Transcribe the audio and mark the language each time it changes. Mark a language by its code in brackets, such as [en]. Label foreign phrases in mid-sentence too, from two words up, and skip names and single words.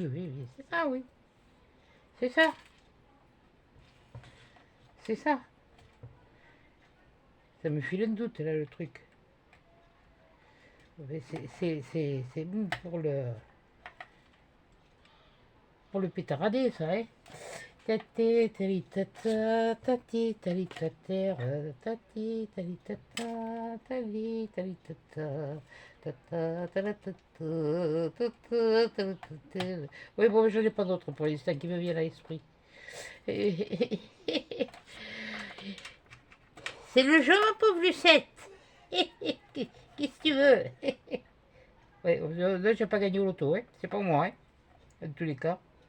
[fr] Oui, oui, c'est ça, oui. C'est ça. C'est ça. Ça me file un doute, là, le truc. C'est bon pour le pétaradé, ça, hein. Tati, tali, tata, tati, tali, tater, tati, tali, tata, tali, tali, tata, tata, tala, tata, tata, tala, tata. Oui, bon, je n'ai pas d'autre pour l'instant qui me vient à l'esprit. C'est le jeu, ma pauvre Lucette. Qu'est-ce que tu veux? Ouais, là, j'ai pas gagné au loto, hein. C'est pas moi, hein. En tous les cas.